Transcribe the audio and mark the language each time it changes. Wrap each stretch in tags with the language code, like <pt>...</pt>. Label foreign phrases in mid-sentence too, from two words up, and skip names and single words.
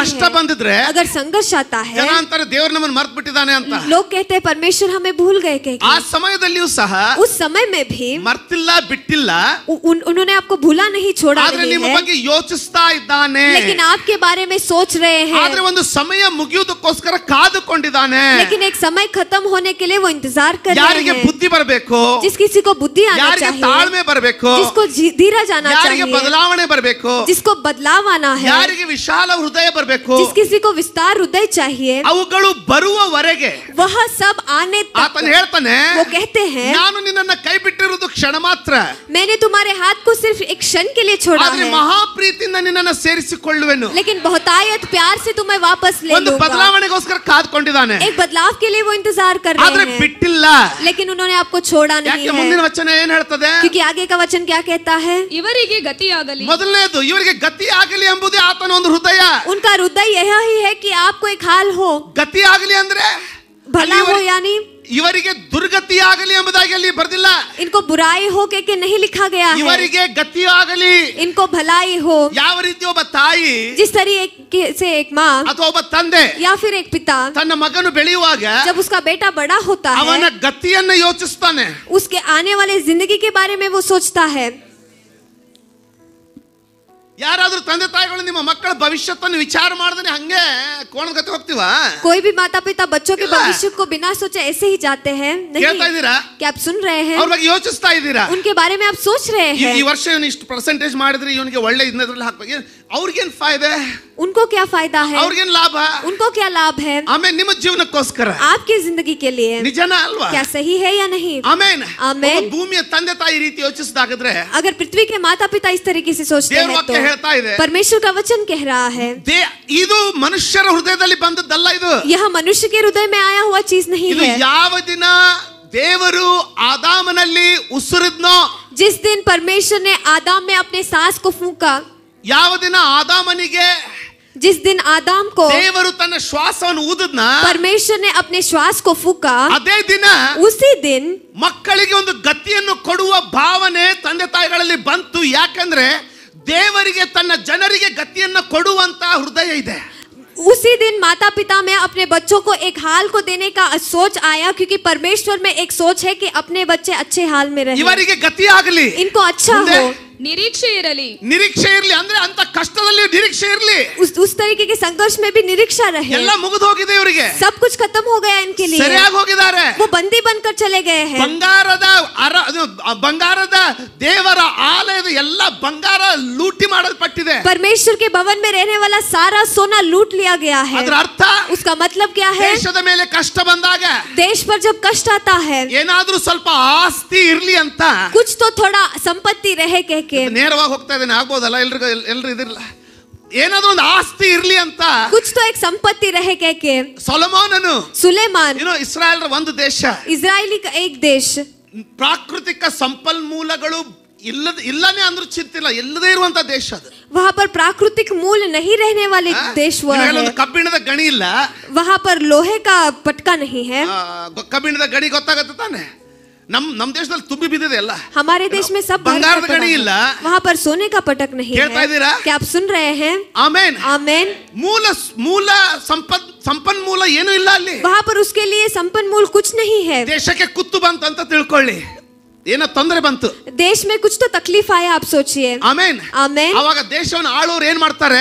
<kn>ಕಷ್ಟ</kn> <hi>है.</hi> <kn>ಬಂದಿದ್ರೆ</kn> <hi>अगर संघर्ष आता है,</hi> <kn>ಜನ ಅಂತಾರೆ ದೇವರು ನಮ್ಮನ್ನು ಮರ್ತು ಬಿಟ್ಟಿದ್ದಾನೆ ಅಂತ.</kn> <hi>लोग कहते हैं परमेश्वर हमें भूल गए कह</hi> <kn>ಆ</kn> <hi>के.</hi> <kn>ಸಮಯದಲ್ಲಿಯೂ ಸಹ</kn> <hi>उस समय में भी</hi> <kn>ಮರ್ತಿಲ್ಲ ಬಿಟ್ಟಿಲ್ಲ,</kn> <hi>उन्होंने आपको भूला नहीं, छोड़ा</hi> <kn>ಆದ್ರೆ</kn> <hi>नहीं</hi> <kn>ನಿಮ್ಮ</kn> <hi>है,</hi> <kn>ಬಗ್ಗೆ ಯೋಚಿಸ್ತಾ ಇದ್ದಾನೆ.</kn> <hi>लेकिन आपके बारे में सोच रहे हैं.</hi> <kn>ಆದ್ರೆ ಒಂದು ಸಮಯ ಮುಗಿಯುವುದಕ್ಕೋಸ್ಕರ ಕಾದುಕೊಂಡಿದ್ದಾನೆ.</kn> <hi>लेकिन एक समय खत्म होने के लिए वो इंतजार कर रहे</hi> <kn>ಯಾರಿಗೆ</kn> <hi>हैं.</hi> <kn>ಬುದ್ಧಿ ಬರಬೇಕು,</kn> <hi>जिस किसी को बुद्धि आना</hi> <kn>ಯಾರಿಗೆ</kn> <hi>चाहिए,</hi> <kn>ತಾಳ್ಮೆ ಬರಬೇಕು,</kn> <hi>जिसको धीरज आना</hi> <kn>ಯಾರಿಗೆ</kn> <hi>चाहिए,</hi> <kn>ಬದಲಾವಣೆ ಬರಬೇಕು,</kn> <hi>जिसको बदलाव आना है,</hi> <kn>ಯಾರಿಗೆ ವಿಶಾಲ ಹೃದಯ ಬರಬೇಕು,</kn> <hi>जिस किसी को विस्तार हृदय चाहिए,</hi> <kn>ಅವುಗಳು ಬರುವವರೆಗೆ</kn> <hi>वह सब आने तक</hi> <kn>ಆತನು ಹೇಳ್ತಾನೆ,</kn> <hi>वो कहते हैं</hi> <kn>ನಾನು ನಿನ್ನನ್ನ ಕೈ ಬಿಟ್ಟಿರುವುದು ಕ್ಷಣ ಮಾತ್ರ,</kn> <hi>मैंने तुम्हारे हाथ को सिर्फ एक क्षण के लिए छोड़ा</hi> <kn>ಆದ್ರೆ</kn> <hi>है,</hi> <kn>ಮಹಾಪ್ರೀತಿಯಿಂದ ನಿನ್ನನ್ನ ಸೇರಿಸಿಕೊಳ್ಳುವೆನು.</kn> <hi>लेकिन बहुतायत प्यार से तुम्हें वापस ले</hi> <kn>ಒಂದು</kn> <hi>लूंगा.</hi> <kn>ಬದಲಾವಣೆಗೋಸ್ಕರ ಕಾದ್ಕೊಂಡಿದ್ದಾನೆ,</kn> <hi>एक बदलाव के लिए वो इंतजार कर</hi> <kn>ಆದ್ರೆ</kn> <hi>रहे हैं,</hi> <kn>ಬಿಟ್ಟಿಲ್ಲ.</kn> <hi>लेकिन उन्होंने आपको छोड़ा नहीं</hi> <kn>ಯಾಕೆ ಮುಂದಿನ</kn> <hi>है.</hi> <kn>ವಚನ ಏನ್ ಹೇಳ್ತದೆ?</kn> <hi>क्योंकि आगे का वचन क्या कहता है?</hi> <kn>ಇವರಿಗೆ ಗತಿಯಾಗಲಿ. ಮೊದಲನೇದು ಇವರಿಗೆ ಗತಿ ಆಗಲಿ ಎಂಬುದೇ ಆತನ ಒಂದು ಹೃದಯ.</kn> <hi>उनका हृदय यह ही है कि आपको एक हाल हो,</hi> <kn>ಗತಿ ಆಗಲಿ ಅಂದ್ರೆ</kn> <hi>भला हो, यानी</hi> <kn>ಇವರಿಗೆ ದುರ್ಗತಿ ಆಗಲಿ ಎಂಬುದಾಗಿ ಅಲ್ಲಿ ಬರ್ದಿಲ್ಲ.</kn> <hi>इनको बुराई हो के नहीं लिखा गया है,</hi> <kn>ಇವರಿಗೆ ಗತಿ ಆಗಲಿ.</kn> <hi>इनको भलाई हो.</hi> <kn>ಯಾವ ರೀತಿ ಒಬ್ಬ ತಾಯಿ</kn> <hi>जिस तरीके से एक माँ</hi> <kn>ಅಥವಾ ಒಬ್ಬ ತಂದೆ</kn> <hi>या फिर एक पिता</hi> <kn>ತನ್ನ ಮಗನು ಬೆಳೆಯುವಾಗ</kn> <hi>जब उसका बेटा बड़ा होता</hi> <kn>ಅವನ</kn> <hi>है,</hi> <kn>ಗತಿಯನ್ನ ಯೋಚಿಸ್ತಾನೆ.</kn> <hi>उसके आने वाले जिंदगी के बारे में वो सोचता है.</hi> <kn>ಯಾರಾದ್ರೂ ತಂದೆ ತಾಯಿಗಳು ನಿಮ್ಮ ಮಕ್ಕಳ ಭವಿಷ್ಯವನ್ನು ವಿಚಾರ ಮಾಡದೇನೆ ಹಂಗೆ ಕೋಣದ ಗತಿ ಹೋಗ್ತೀವ?</kn> <hi>कोई भी माता पिता बच्चों के</hi> <kn>ಇಲ್ಲ.</kn> <hi>भविष्य को बिना सोचे ऐसे ही जाते हैं?</hi> <kn>ಕೇಳ್ತಾ</kn> <hi>नहीं.</hi> <kn>ಇದ್ದೀರಾ?</kn> <hi>क्या आप सुन रहे हैं?</hi> <kn>ಅವ್ರ ಬಗ್ಗೆ ಯೋಚಿಸ್ತಾ ಇದ್ದೀರಾ?</kn> <hi>उनके बारे में आप सोच रहे</hi> <kn>ಈ</kn> <hi>हैं?</hi> <kn>ವರ್ಷ ಇವನು ಇಷ್ಟು ಪರ್ಸೆಂಟೇಜ್ ಮಾಡಿದ್ರೆ ಇವನಿಗೆ ಒಳ್ಳೆ ಇದನ್ನೆಲ್ಲ ಹಾಕ್ಬೇಕು, ಅವ್ರಿಗೇನ್ ಫಾಯ್ದೆ,</kn> <hi>उनको क्या फायदा है?</hi> <kn>ಅವ್ರಿಗೇನ್ ಲಾಭ?</kn> <hi>उनको क्या लाभ है?</hi> <kn>ಆಮೇಲೆ ನಿಮ್ಮ ಜೀವನಕ್ಕೋಸ್ಕರ</kn> <hi>आपकी जिंदगी के लिए</hi> <kn>ನಿಜನ ಅಲ್ವಾ?</kn> <hi>क्या सही है या नहीं?</hi> <kn>ಆಮೇನ್. ಆಮೇನ್. ಒಬ್ಬ ಭೂಮಿಯ ತಂದೆ ತಾಯಿ ಈ ರೀತಿ ಯೋಚಿಸಿದಾಗಿದ್ರೆ</kn> <hi>अगर पृथ्वी के माता पिता इस तरीके से सोचते</hi> <kn>ದೇವ್ರ</kn> <hi>हैं</hi> <kn>ವಾಕ್ಯ ಹೇಳ್ತಾ ಇದೆ,</kn> <hi>तो परमेश्वर का वचन कह रहा है,</hi> <kn>ಇದು ಮನುಷ್ಯರ ಹೃದಯದಲ್ಲಿ ಬಂದದ್ದಲ್ಲ. ಇದು</kn> <hi>यह मनुष्य के हृदय में आया हुआ चीज नहीं</hi> <kn>ಇದು</kn> <hi>है.</hi> <kn>ಯಾವ ದಿನ ದೇವರು ಆದಾಮನಲ್ಲಿ ಉಸಿರಿದ್ನೋ,</kn> <hi>जिस दिन परमेश्वर ने आदम में अपने सांस को फूंका,</hi> <kn>ಯಾವ ದಿನ ಆದಾಮನಿಗೆ</kn> <hi>जिस दिन आदम को</hi> <kn>ದೇವರು ತನ್ನ ಶ್ವಾಸವನ್ನು ಊದದ್ನ,</kn> <hi>परमेश्वर ने अपने श्वास को फूका,</hi> <kn>ಅದೇ ದಿನ</kn> <hi>उसी दिन</hi> <kn>ಮಕ್ಕಳಿಗೆ ಒಂದು ಗತಿಯನ್ನು ಕೊಡುವ ಭಾವನೆ ತಂದೆ ತಾಯಿಗಳಲ್ಲಿ ಬಂತು. ಯಾಕಂದ್ರೆ ದೇವರಿಗೆ ತನ್ನ ಜನರಿಗೆ ಗತಿಯನ್ನ ಕೊಡುವಂತ ಹೃದಯ ಇದೆ.</kn> <hi>उसी दिन माता पिता में अपने बच्चों को एक हाल को देने का सोच आया, क्योंकि परमेश्वर में एक सोच है कि अपने बच्चे अच्छे हाल में रहे,</hi> <kn>ಇವರಿಗೆ ಗತಿ ಆಗಲಿ,</kn> <hi>इनको अच्छा</hi> <kn>ಮುಂದೆ</kn> <hi>हो,</hi> <kn>ನಿರೀಕ್ಷೆ ಇರಲಿ. ನಿರೀಕ್ಷೆ ಇರ್ಲಿ. ಅಂದ್ರೆ ಅಂತ ಕಷ್ಟದಲ್ಲಿ ನಿರೀಕ್ಷೆ ಇರ್ಲಿ.</kn> <hi>उस तरीके के संघर्ष में भी निरीक्षा रहे.</hi> <kn>ಎಲ್ಲ ಮುಗಿದು ಹೋಗಿದೆ ಇವರಿಗೆ,</kn> <hi>सब कुछ खत्म हो गया इनके लिए,</hi> <kn>ಸರಿಯಾಗಿ ಹೋಗಿದ್ದಾರೆ.</kn> <hi>वो बंदी बनकर चले गए हैं.</hi> <kn>ಬಂಗಾರದ ದೇವರ ಆಲಯದ ಎಲ್ಲ ಬಂಗಾರ ಲೂಟಿ ಮಾಡಲ್ಪಟ್ಟಿದೆ.</kn> <hi>परमेश्वर के भवन में रहने वाला सारा सोना लूट लिया गया है.</hi> <kn>ಅದರ ಅರ್ಥ</kn> <hi>उसका मतलब क्या है?</hi> <kn>ದೇಶದ ಮೇಲೆ ಕಷ್ಟ ಬಂದಾಗ</kn> <hi>देश पर जब कष्ट आता है,</hi> <kn>ಏನಾದ್ರೂ ಸ್ವಲ್ಪ ಆಸ್ತಿ ಇರ್ಲಿ ಅಂತ</kn> <hi>कुछ तो थोड़ा संपत्ति रहे कह के,</hi> <kn>ನೇರವಾಗಿ ಹೋಗ್ತಾ ಇದ್ದೇನೆ, ಆಗ್ಬೋದಲ್ಲ ಎಲ್ರು ಇದಿರಲ್ಲ, ಏನಾದ್ರೂ ಒಂದು ಆಸ್ತಿ ಇರ್ಲಿ ಅಂತ</kn> <hi>कुछ तो एक संपत्ति रहे कह के</hi> <kn>ಸೊಲೊಮೋನನು,</kn> <hi>सुलेमान,</hi> <kn>ಇಸ್ರಾಯೇಲ್ ಒಂದು ದೇಶ,</kn> <hi>इजरायली का एक देश,</hi> <kn>ಪ್ರಾಕೃತಿಕ ಸಂಪನ್ಮೂಲಗಳು ಇಲ್ಲನೇ ಅಂದ್ರೂ ಚಿಂತಿಲ್ಲ, ಇಲ್ಲದೇ ಇರುವಂತ ದೇಶ ಅದು.</kn> <hi>वहाँ पर प्राकृतिक मूल नहीं रहने वाले देश वह है.</hi> <kn>ಕಬ್ಬಿಣದ ಗಣಿ ಇಲ್ಲ,</kn> <hi>वहाँ पर लोहे का पटका नहीं है.</hi> <kn>ಕಬ್ಬಿಣದ ಗಣಿ ಗೊತ್ತಾಗತ್ತೆ ತಾನೆ? ನಮ್ ದೇಶದಲ್ಲಿ ತುಂಬಿ ಬಿದ್ದಿದೆ ಎಲ್ಲ.</kn> <hi>हमारे देश में सब</hi> <kn>ಬಂಗಾರದ ಗಣಿ ಇಲ್ಲ,</kn> <hi>वहाँ पर सोने का पटक नहीं</hi> <kn>ಕೇಳ್ತಾ</kn> <hi>है.</hi> <kn>ಇದ್ದೀರಾ?</kn> <hi>क्या आप सुन रहे हैं?</hi> <kn>ಆಮೇನ್.</kn> <hi>आमेन.</hi> <kn>ಮೂಲ ಸಂಪನ್ಮೂಲ ಏನು ಇಲ್ಲ ಅಲ್ಲಿ.</kn> <hi>वहाँ पर उसके लिए संपन्नमूल कुछ नहीं है.</hi> <kn>ದೇಶಕ್ಕೆ ಕುತ್ತು ಬಂತು ಅಂತ ತಿಳ್ಕೊಳ್ಳಿ, ಏನೋ ತೊಂದರೆ ಬಂತು,</kn> <hi>देश में कुछ तो तकलीफ आया, आप सोचिए.</hi> <kn>ಆಮೇನ್.</kn> <hi>आमेन.</hi> <kn>ಅವಾಗ ದೇಶವನ್ನು ಆಳೋರು ಏನ್ ಮಾಡ್ತಾರೆ?</kn>